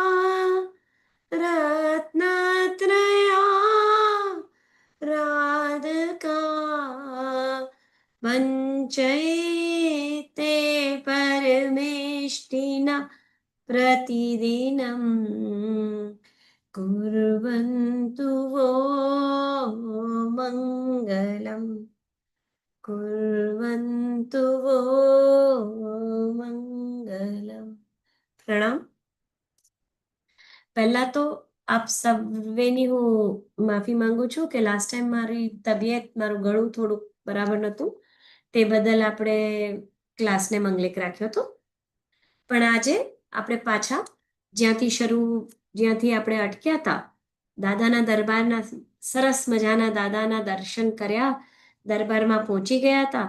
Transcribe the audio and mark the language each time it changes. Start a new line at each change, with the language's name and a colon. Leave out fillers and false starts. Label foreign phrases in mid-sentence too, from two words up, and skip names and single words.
Sanskrit: रत्नत्रया राधका वञ्चैते परमेष्टिना प्रतिदिनं कुर्वन्तु वो मङ्गलम् कुर्वन्तु वो मङ्गलम्।
Gujarati: પ્રણામ. પહેલા તો આપ સર્વેની હું માફી માંગુ છું કે
English: last time
Gujarati: મારી તબિયત, મારું ગળું થોડુંક બરાબર નહોતું, તે બદલ આપણે ક્લાસને મંગલેક રાખ્યો હતો. પણ આજે આપણે પાછા જ્યાંથી આપણે અટક્યા હતા, દાદાના દરબારના સરસ મજાના દાદાના દર્શન કર્યા, દરબારમાં પહોંચી ગયા હતા.